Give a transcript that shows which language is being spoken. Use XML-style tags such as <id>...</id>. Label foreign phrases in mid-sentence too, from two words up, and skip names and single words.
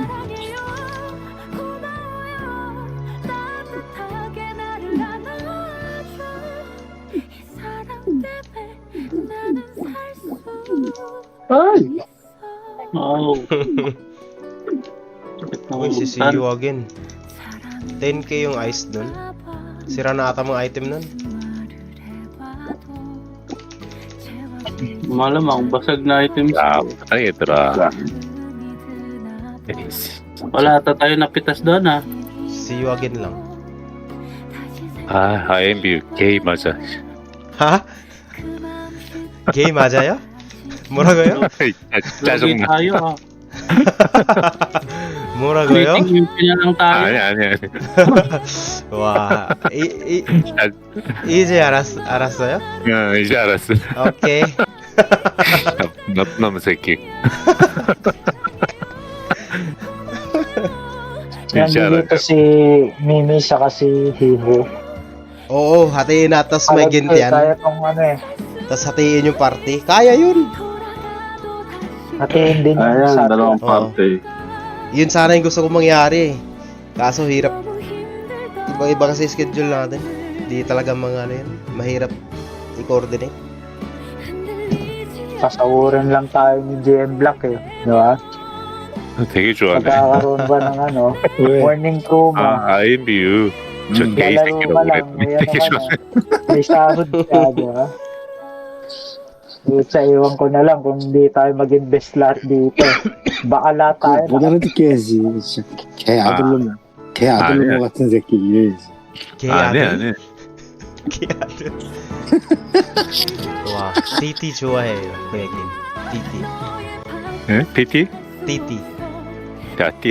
<tl>Ay! Oo. Uy, si</tl> <en>see you again.</en> <tl>10k yung ice dun. Sira na ata mga item nun. Malamang, basag na items.</tl> <ko>야, 못하다 얘들아.</ko> <tl>Wala ata tayo napitas doon, ha?</tl> <en>See you again</en> <tl>lang.</tl> <ko>아, IMB 게이 맞아. Ha? Gay 맞아요? 뭐라고요?</ko> <tl>Lagi</tl> <ko>짜증나.</ko> <tl>tayo, ha?</tl> <ko>뭐라고요?</ko> <tl>Meeting na lang tayo.</tl> <ko>아니. 와, 이제 알았어요? 야, 이제 알았어. 오케이. 나쁜 새끼. 이제</ko> <tl>Nandito</tl> <ko>알았어.</ko> <tl>si Mimi saka si Hibo. Oo, hatiin na, tas may gintian. Kaya tong ano eh. Tas hatiin yung party. Kaya yun. Hatiin din yung Ayan, sa dalawang Oo. party. Yun sana yung gusto kong mangyari. Kaso hirap. Iba kasi schedule natin. Di talaga mga ano yun. Mahirap i-coordinate. Sasahurin lang tayo ni GM Black eh. Di ba?</tl> <ko>되게 좋아하네.</ko> <tl>Magkakaroon ba ng ano?</tl> <ko>왜?</ko> <en>Morning crew</en> <tl>mo.</tl> <ko>아, IMBU. 저 게이</ko> <tl>Lalaro</tl> <ko>새끼라고</ko> <tl>ka lang.</tl> <ko>그랬더니</ko> <tl>May ano</tl> <ko>되게</ko> <tl>ka na.</tl> <ko>좋아해.</ko> <tl>May sahod ka, di ba? Sa iwan ko na lang kung hindi tayo mag-invest lahat dito. Baka lahat tayo.</tl> <ko>못 알아듣게야지. 진짜 개 아들놈, 개 아들놈 아니야. 같은 새끼 이래야지. 안 해. Kiyado. 와, TT 좋아해요. Kuya Kim. TT. 예? PT? TT. 야띠?</ko>